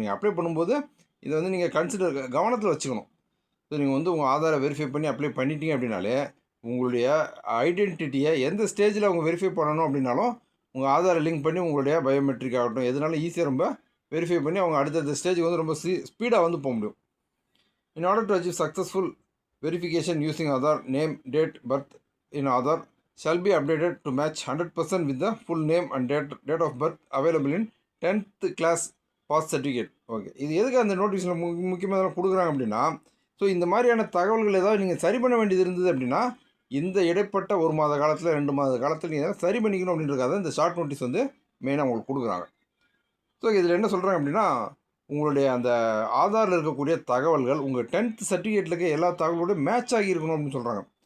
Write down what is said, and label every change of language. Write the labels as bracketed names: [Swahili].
[Tamil] நீங்கள் அப்ளை பண்ணும்போது இதை வந்து நீங்கள் கவனத்தில் வச்சுக்கணும். ஸோ நீங்கள் வந்து உங்கள் ஆதாரை வெரிஃபை பண்ணி அப்ளை பண்ணிட்டீங்க அப்படின்னாலே உங்களுடைய ஐடென்டிட்டியை எந்த ஸ்டேஜில் அவங்க வெரிஃபை பண்ணணும் அப்படின்னாலும் உங்கள் ஆதாரை லிங்க் பண்ணி உங்களுடைய பயோமெட்ரிக் ஆகட்டும் எதுனாலும் ஈஸியாக ரொம்ப வெரிஃபை பண்ணி அவங்க அடுத்தடுத்த ஸ்டேஜுக்கு வந்து ரொம்ப ஸ்பீடாக வந்து போக முடியும். [English] In order to achieve successful verification using Aadhaar, name, date, birth in Aadhaar shall be updated to match 100% with the full name and date of birth available in 10th class pass certificate. [Tamil] Okay, இது எதுக்கு அந்த நோட்டீஸில் முக்கியமாக கொடுக்குறாங்க அப்படின்னா, so இந்த மாதிரியான தகவல்கள் ஏதாவது நீங்கள் சரி பண்ண வேண்டியது இருந்தது அப்படின்னா இந்த இடைப்பட்ட 1 மாத காலத்தில் 2 மாத காலத்தில் நீங்கள் சரி பண்ணிக்கணும் அப்படின்றதுக்காக இந்த ஷார்ட் நோட்டீஸ் வந்து மெயினாக உங்களுக்கு கொடுக்குறாங்க. ஸோ இதில் என்ன சொல்கிறாங்க அப்படின்னா, உங்களுடைய அந்த ஆதாரில் இருக்கக்கூடிய தகவல்கள் உங்கள் 10th சர்டிஃபிகேட்டில் இருக்க எல்லா தகவலோட மேட்ச் ஆகி இருக்கணும் அப்படின்னு சொல்கிறாங்க.